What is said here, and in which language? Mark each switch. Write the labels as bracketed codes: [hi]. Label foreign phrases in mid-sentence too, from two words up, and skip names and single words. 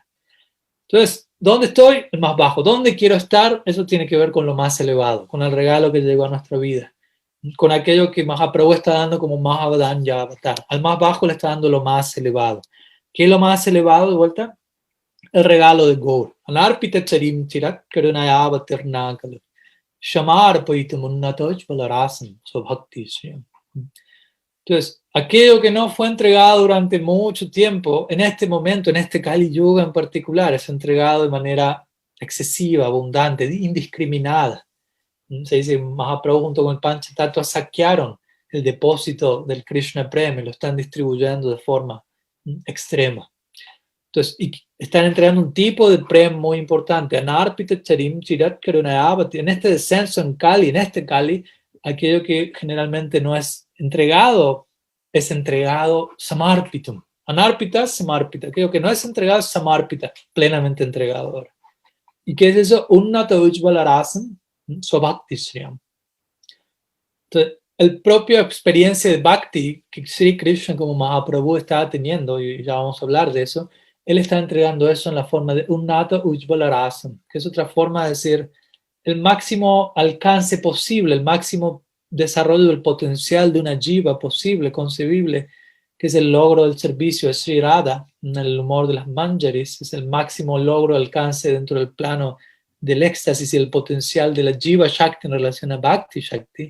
[es] Entonces, ¿dónde estoy? El más bajo. ¿Dónde quiero estar? Eso tiene que ver con lo más elevado, con el regalo que llegó a nuestra vida, con aquello que Mahaprabhu está dando como Mahabhadan Yavatar. Al más bajo le está dando lo más elevado. ¿Qué es lo más elevado de vuelta? El regalo de Gaur. [sa] Anarpita charim chirat karunayavatirnakalu. Shamar paitam unnatoj balarasam sobhakti shriyam. [es] Entonces, aquello que no fue entregado durante mucho tiempo, en este momento, en este Kali Yuga en particular, es entregado de manera excesiva, abundante, indiscriminada. Se dice, Mahaprabhu junto con el Panchatattva saquearon el depósito del Krishna Prem y lo están distribuyendo de forma extrema. Entonces, y están entregando un tipo de Prem muy importante. [sa] Anarpita charim chirat karunayavati. [es] En este descenso en Kali, en este Kali, aquello que generalmente no es entregado, es entregado samarpitum. [sa] Anarpita, samarpita. [es] Aquello que no es entregado, samarpita, plenamente entregado ahora. ¿Y qué es eso? [sa] Unnata ujvalarasam swabhakti shriyam. [es] Entonces, el propio experiencia de Bhakti que Sri Krishna como Mahaprabhu estaba teniendo, y ya vamos a hablar de eso, él está entregando eso en la forma de [sa] Unnata Ujvalarasam, [es] que es otra forma de decir el máximo alcance posible, el máximo desarrollo del potencial de una jiva posible, concebible, que es el logro del servicio de Sri Radha, en el humor de las manjaris, es el máximo logro, alcance dentro del plano del éxtasis y el potencial de la jiva Shakti en relación a Bhakti Shakti.